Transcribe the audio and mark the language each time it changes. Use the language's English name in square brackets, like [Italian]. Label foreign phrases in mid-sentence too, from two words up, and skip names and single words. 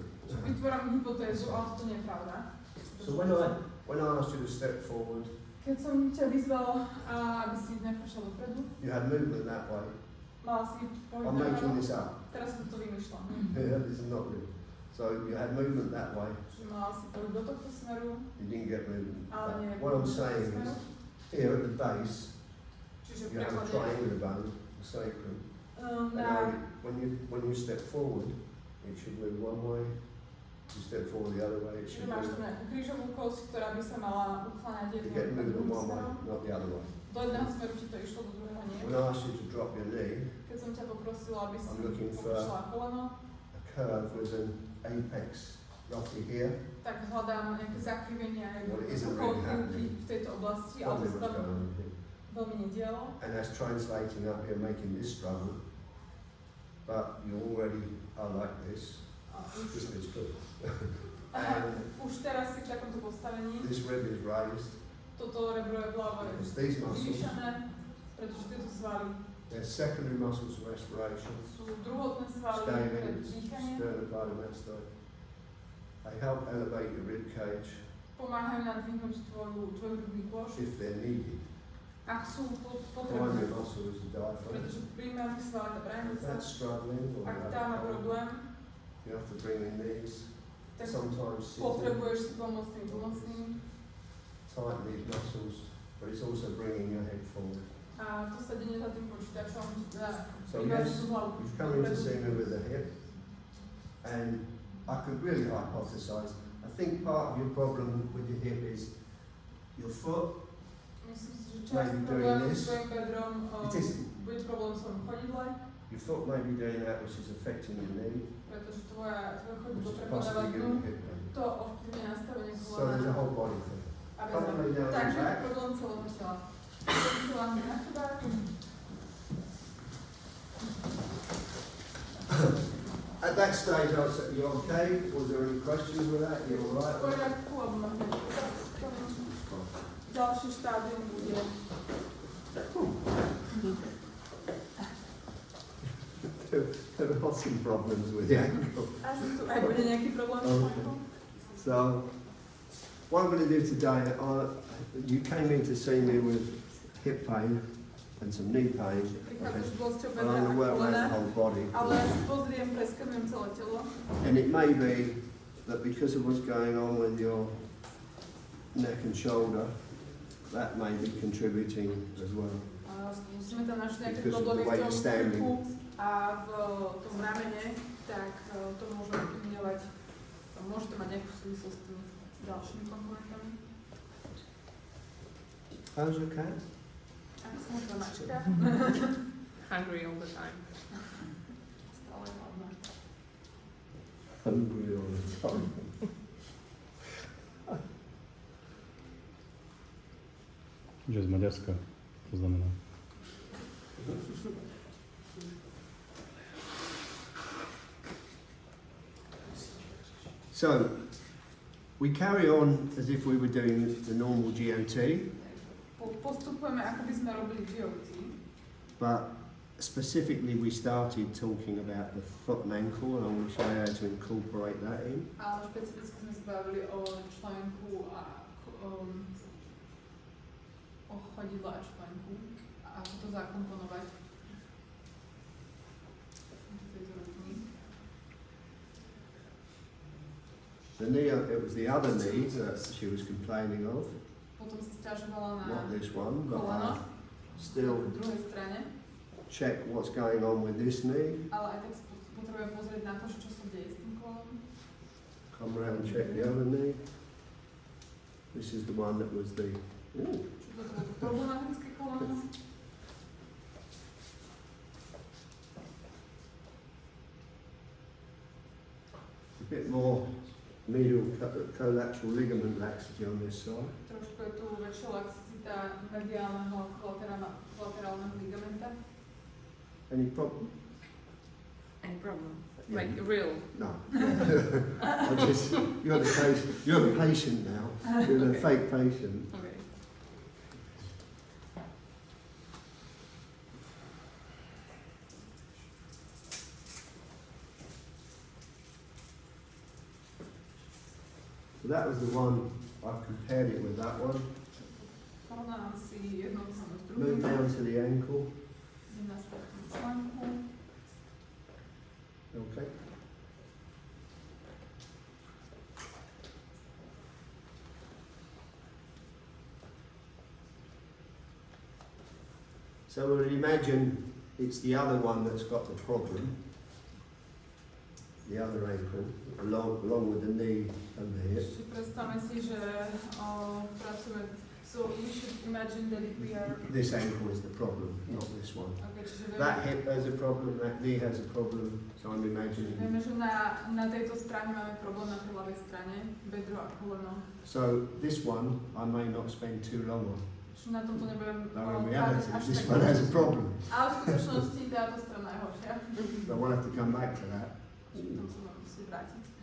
[Slovak] Vytváram hypotézu, ale to nie je pravda. [English] So, when I asked you to step forward, [Slovak] Keď som ťa vyzval, aby si neprešiel dopredu, [English] you had movement that way. [Slovak] mal si pohyb [English] I'm making [Slovak] napravo, [English] this up. [Slovak] teraz som to vymýšľam. [English] Yeah, this is not real. So, you had movement that way. [Slovak] Čiže mal si pohyb do tohto smeru, [English] You didn't get movement. [Slovak] ale nie [English] What I'm saying is, here at the base, [Slovak] čiže [English] you have a [Slovak] preklade [English] triangular bone, the sacrum. And [Slovak] na [English] when you step forward, it should move one way. You step forward the other way, it [Slovak] Čiže [English] should [Slovak] máš [English] move. [Slovak] tam nejakú krížovú kosť, ktorá by sa mala ukláňať [English] You get [Slovak] jedným [English] movement one way, [Slovak] smerom. [English] not the other way. [Slovak] Do jedného smeru ti to išlo, do druhého nie. [English] When I asked you to drop your knee, [Slovak] Keď som ťa poprosila, aby si [English] I'm looking for- [Slovak] popršla koleno, [English] a curve with an apex roughly here. [Slovak] tak hľadám nejaké zakrivenia [English] Well, it isn't [Slovak] okolo [English] really [Slovak] krivky [English] happening. [Slovak] v tejto oblasti, ale to [English] Probably [Slovak] sa [English] what's [Slovak] tam [English] going on here. [Slovak] veľmi nedialo. [English] And that's translating up here, making this struggle. But you already are like this. [Slovak] A [English] This [Slovak] už, [English] bit's good. [Slovak] aha, [English] And [Slovak] už teraz si v takomto postavení, [English] this rib is raised. [Slovak] toto rebro je vľavo je [English] Because these muscles, [Slovak] vyvýšené, pretože tieto svaly [English] they're secondary muscles of respiration, [Slovak] sú druhotné svaly pre [English] scalene, [Slovak] dýchanie, [English] sternocleidomastoid. They help elevate your rib cage [Slovak] pomáhajú nadvihnúť tvoj hrudný kôš, [English] if they're needed. [Slovak] ak sú [English] Primary [Slovak] potrebné. [English] muscle is the diaphragm. [Slovak] Pretože primárny sval je tá [English] If [Slovak] brajnica, [English] that's struggling or [Slovak] ak [English] you [Slovak] tá má [English] have [Slovak] problém, [English] you have to bring in these. [Slovak] tak [English] Sometimes sitting, [Slovak] potrebuješ si pomôcť tým pomocným. [English] tighten these muscles, but it's also bringing your head forward. [Slovak] A to sedenie za tým počítačom [English] So [Slovak] vyváži [English] yes, [Slovak] tú hlavu [English] you've come in to see me with the hip, and I could really hypothesize. I think part of your problem with your hip is your foot. [Slovak] Myslím si, že [English] Maybe [Slovak] časť [English] doing [Slovak] problému [English] this. [Slovak] s tvojim bedrom [English] It isn't. [Slovak] bude problém v svojom chodidle, [English] Your foot may be doing that, which is affecting your knee, [Slovak] pretože tvoje chodidlo [English] which is [Slovak] prepadáva [English] possibly [Slovak] dnu, [English] giving you hip pain. [Slovak] to ovplyvňuje nastavenie [English] So there's a [Slovak] kolena [English] whole body thing. [Slovak] a bedra. [English] Probably down the [Slovak] Takže [English] back. [Slovak] problém celého tela. Vysielame na chrbát. [English] At that stage, I said, "You okay? Was there any questions with that? You all [Slovak] V [English] right?" [Slovak] poriadku, alebo máme ďalší štádium bude [English] There are some problems with the ankle. [Slovak] asi tu aj bude nejaký problém s ankle. [English] So, what I'm going to do today, you came in to see me with hip pain and some knee pain, [Slovak] Prichádzaš s bolesťou [English] and [Slovak] bedra [English] I'm [Slovak] a [English] going to work around the [Slovak] kolena, [English] whole body. [Slovak] ale ja si pozriem, preskanujem celé telo. [English] And it may be that because of what's going on with your neck and shoulder, that may be contributing as well. [Slovak] A musíme tam nájsť nejaké [English] Because of [Slovak] problémy [English] the way [Slovak] v [English] you're [Slovak] tom [English] standing. [Slovak] krku a v tom ramene, tak to môže ovplyvňovať, môže to mať nejakú súvislosť s tými ďalšími komponentami. [English] How's your cat? [Slovak] Ako sa môže mačka? [English] Hungry all the time. [Slovak] Stále hladná. [English] Hungry all the time. [Slovak] Že z Maďarska, to znamená. [English] So, we carry on as if we were doing the normal GOT, [Slovak] Postupujeme, ako by sme robili GOT, [English] but specifically we started talking about the foot and ankle, and I want to show you how to incorporate that in. [Slovak] ale špecificky sme sa bavili o členku a o chodidle a členku a ako to zakomponovať. [English] The knee, it was the other knee that she was complaining of, [Slovak] Potom sa sťažovala na [English] not this one, but [Slovak] koleno, [English] I still [Slovak] na druhej strane, [English] check what's going on with this knee, [Slovak] ale aj tak potrebujem pozrieť na to, čo sa deje s tým kolenom. [English] come around and check the other knee. This is the one that was the, ooh, [Slovak] Čo to bolo problematické koleno. [English] a bit more medial collateral ligament laxity on this side. [Slovak] Trošku je tu väčšia laxicita mediálneho a kolaterálneho ligamenta. [English] Any problem? Any problem? Yeah. Like real? No. You're the patient now. You're the fake patient. Okay. So that was the one, I've compared it with that one. [Slovak] Porovnávam si jedno s [English] Move [Slovak] druhým. [English] down to the ankle. [Slovak] Idem na spodnú článku. [English] Okay. So we'll imagine it's the other one that's got the problem, the other ankle, along with the knee and the hip. [Slovak] Čiže predstavme si, že pracujeme. [English] So we should imagine that we are. This ankle is the problem, not this one. [Slovak] Okay, čiže [English] That hip has a problem, that knee has a problem, so I'm imagining. [Slovak] vieme, že na tejto strane máme problém na tej ľavej strane, bedro a koleno. [English] So this one I may not spend too long on. [Slovak] Čiže na tomto nebudem [English] No, in reality, [Slovak] až [English] this [Slovak] tak [English] one has a [Slovak] dlho. [English] problem. [Slovak] Ale v skutočnosti táto strana je horšia. [English] So we'll have to come back to that. [Slovak] Čiže tam sa mám musieť vrátiť.